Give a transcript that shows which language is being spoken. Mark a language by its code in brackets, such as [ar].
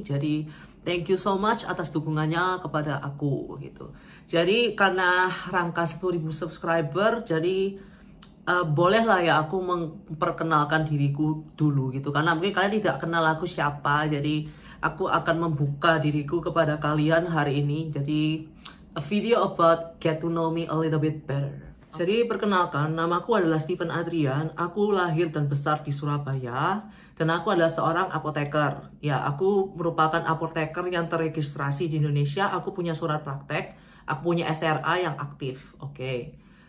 [id] Jadi, [en] thank you so much [id] atas dukungannya kepada aku gitu. Jadi, karena rangka 10.000 subscriber, jadi bolehlah ya aku memperkenalkan diriku dulu gitu, karena mungkin kalian tidak kenal aku siapa. Jadi aku akan membuka diriku kepada kalian hari ini. Jadi [en] a video about get to know me a little bit better. [id] Jadi perkenalkan, namaku adalah Steven Adrian. Aku lahir dan besar di Surabaya dan aku adalah seorang apoteker. Ya, aku merupakan apoteker yang terregistrasi di Indonesia. Aku punya surat praktek, aku punya STRA yang aktif. Oke.